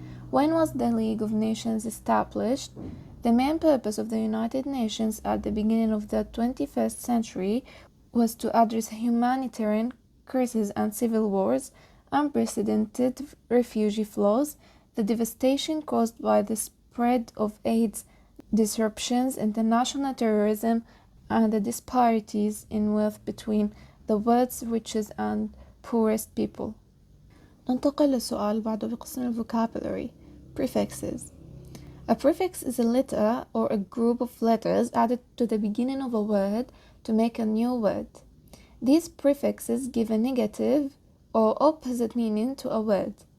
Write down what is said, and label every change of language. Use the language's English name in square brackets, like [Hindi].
[English] When was the League of Nations established? The main purpose of the United Nations at the beginning of the 21st century was to address humanitarian crises and civil wars, unprecedented refugee flows, the devastation caused by the spread of AIDS, disruptions, international terrorism, and the disparities in wealth between the world's richest and poorest people. [Arabic] ننتقل للسؤال بعده بقسم vocabulary. [English] Prefixes. A prefix is a letter or a group of letters added to the beginning of a word to make a new word. These prefixes give a negative or opposite meaning to a word.